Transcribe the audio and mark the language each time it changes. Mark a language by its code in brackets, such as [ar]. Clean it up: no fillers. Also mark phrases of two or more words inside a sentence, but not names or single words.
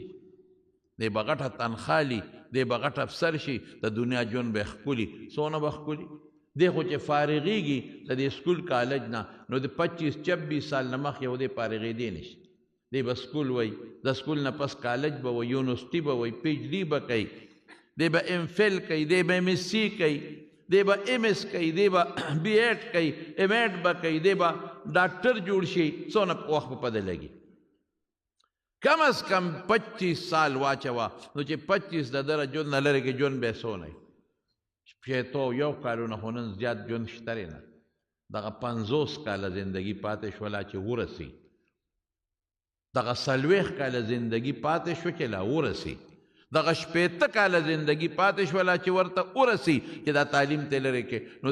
[ps] دی به غټه تنخوا لي دی به غټ افسر شي د دنیا ژوند به یې ښکلي څونه به ښکلي دی خو چې فارغېږي د دې [en] school college [ps] نه نو د 25-26 سال نه مخکې و دی فارغېدی نشي دی به سکول وی د سکول نه پس کالج به وی یونیورسټي به وی پی ایچ ډي به کوي دی به ام فل کوي دی به ایم ایس سی کوي دی به ایم ایس کوي دی به بی ایډ کوي ایم ایډ به کوي دی به ډاکټر جوړ شي څونه وخت به پده لګي کم از کم 25 سال واچوه نو چې 25 د دره ژوند نه لرې کې ژوند به یې څونه شپېتو یو کالونه خو نن زیات ژوند شته نه دغه 50 کاله زندګي پاتې شوله چې ورسي دغه 40 کاله زندګي پاتې شو چې لا ورسي دغه 80 کاله زندګي پاتې شوله چې ورته ورسي چې دا تعلیم ته لرې کې نو